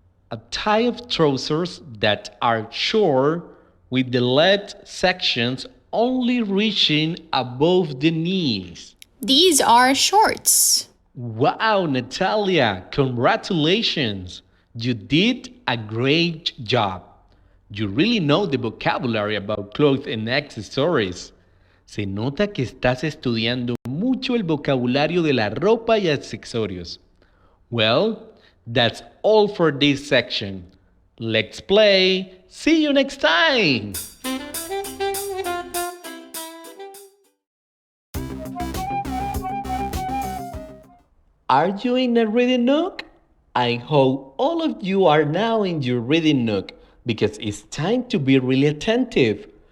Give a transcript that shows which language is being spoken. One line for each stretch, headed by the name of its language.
English: A tie of trousers that are short with the leg sections only reaching above the knees. These are shorts. Wow, Natalia, congratulations. You did a great job. You really know the vocabulary about clothes and accessories.
Spanish: Se nota que estás estudiando mucho el vocabulario de la ropa y accesorios.
English: Well, that's all for this section. Let's play. See you next time. Are you in a reading nook? I hope all of you are now in your reading nook because it's time to be really attentive.